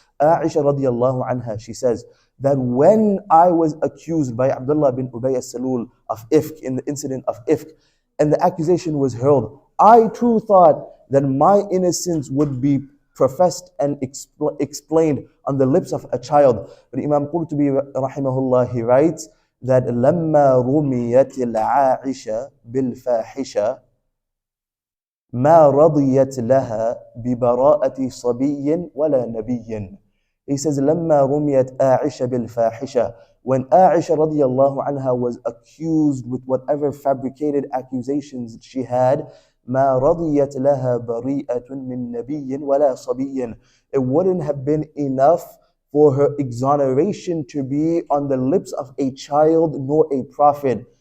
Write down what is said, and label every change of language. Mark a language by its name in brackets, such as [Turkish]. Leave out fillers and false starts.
[English] Aisha radiallahu anha, she says that when I was accused by Abdullah bin Ubay as-Salul of ifk, in the incident of ifk, and the accusation was hurled, I too thought that my innocence would be professed and explained on the lips of a child. But Imam Qurtubi rahimahullah, he writes that [Arabic] لما رميت العائشة بالفاحشة ما رضيت لها ببراءة صبي ولا نبي. [English] He says [Arabic] لما رميت عائشة بالفاحشة, [English] when Aisha radiallahu anha was accused with whatever fabricated accusations she had, [Arabic] ما رضيت لها بريئة من نبي ولا صبي, [English] it wouldn't have been enough for her exoneration to be on the lips of a child nor a prophet.